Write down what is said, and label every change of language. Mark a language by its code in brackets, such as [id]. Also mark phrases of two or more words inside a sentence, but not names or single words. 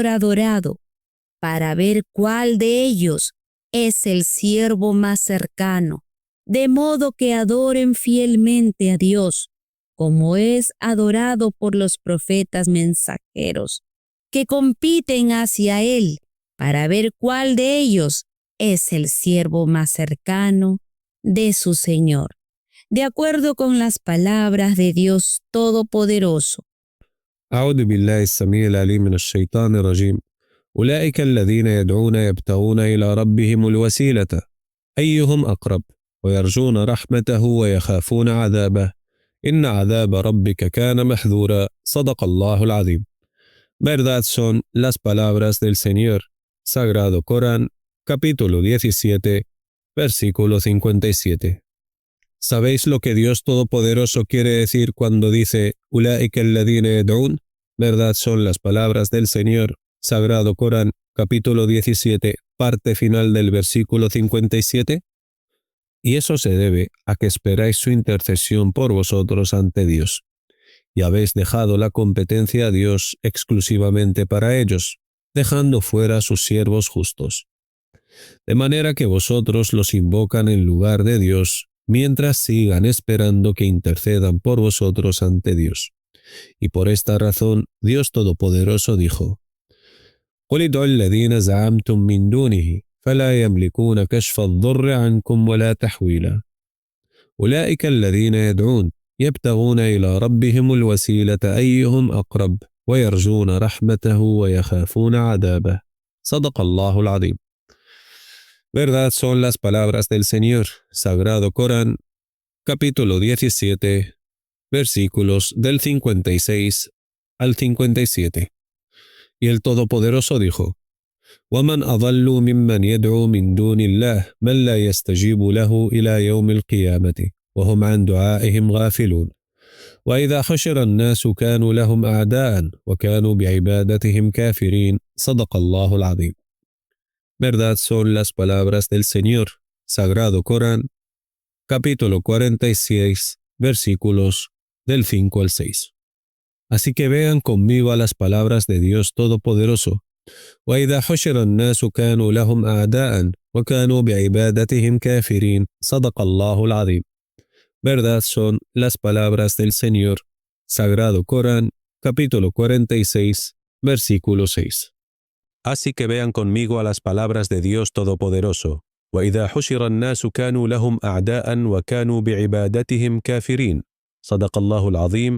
[es] adorado, para ver cuál de ellos es el siervo más cercano, de modo que adoren fielmente a Dios, como es adorado por los profetas mensajeros, que compiten hacia Él, para ver cuál de ellos es el siervo más cercano de su Señor, de acuerdo con las palabras de Dios Todopoderoso. [ar] أعوذ بالله السميع العليم من الشيطان الرجيم. أولئك الذين يدعون يبتغون إلى ربهم الوسيلة أيهم أقرب ويرجون رحمته ويخافون عذابه إن عذاب ربك كان محذورا. صدق الله العظيم. [es] Verdad son las palabras del Señor. Sagrado Corán, capítulo 17, versículo 57. ¿Sabéis lo que Dios Todopoderoso quiere decir cuando dice [ar] أولئك الذين يدعون? [es] Verdad son las palabras del Señor. Sagrado Corán, capítulo 17, parte final del versículo 57. Y eso se debe a que esperáis su intercesión por vosotros ante Dios, y habéis dejado la competencia a Dios exclusivamente para ellos, dejando fuera a sus siervos justos. De manera que vosotros los invocan en lugar de Dios, mientras sigan esperando que intercedan por vosotros ante Dios. Y por esta razón, Dios Todopoderoso dijo: [ar] قُلِ ادْعُوا الَّذِينَ زَعَمْتُم مِّن دُونِهِ فَلَا يَمْلِكُونَ كَشْفَ الضُّرِّ عَنكُمْ وَلَا تَحْوِيلًا أُولَٰئِكَ الَّذِينَ يَدْعُونَ يَبْتَغُونَ إِلَىٰ رَبِّهِمُ الْوَسِيلَةَ أَيُّهُمْ أَقْرَبُ وَيَرْجُونَ رَحْمَتَهُ وَيَخَافُونَ عَذَابَهُ. صدق الله العظيم. [es] Verdad son las palabras del Señor. Sagrado Corán, capítulo 17, versículos del 56 al 57. Y el Todopoderoso dijo: [ar] وَمَنْ أَضَلُّ مِمَّنْ يَدْعُو مِنْ دُونِ اللَّهِ مَنْ لَا يَسْتَجِيبُ لَهُ إِلَى يَوْمِ الْقِيَامَةِ وَهُمْ عَنْ دُعَائِهِمْ غَافِلُونَ وَإِذَا حُشِرَ النَّاسُ كَانُوا لَهُمْ أَعْدَاءً وَكَانُوا بِعِبَادَتِهِمْ كَافِرِينَ صدق الله العظيم. [es] Verdad son las palabras del Señor. Sagrado Corán, capítulo 46, versículos del 5 al 6. Así que vean conmigo a las palabras de Dios Todopoderoso. [ar] وَإِذَا حُشِرَ النَّاسُ كَانُوا لَهُمْ أَعْدَاءً وَكَانُوا بِعِبَادَتِهِمْ كَافِرِينَ صدق الله العظيم. [es] Verdad son las palabras del Señor. Sagrado Corán, capítulo 46, versículo 6. Así que vean conmigo a las palabras de Dios Todopoderoso. [ar] وَإِذَا حُشِرَ النَّاسُ كَانُوا لَهُمْ أَعْدَاءً وَكَانُوا بِعِبَادَتِهِمْ كَافِرِينَ صدق الله العظيم.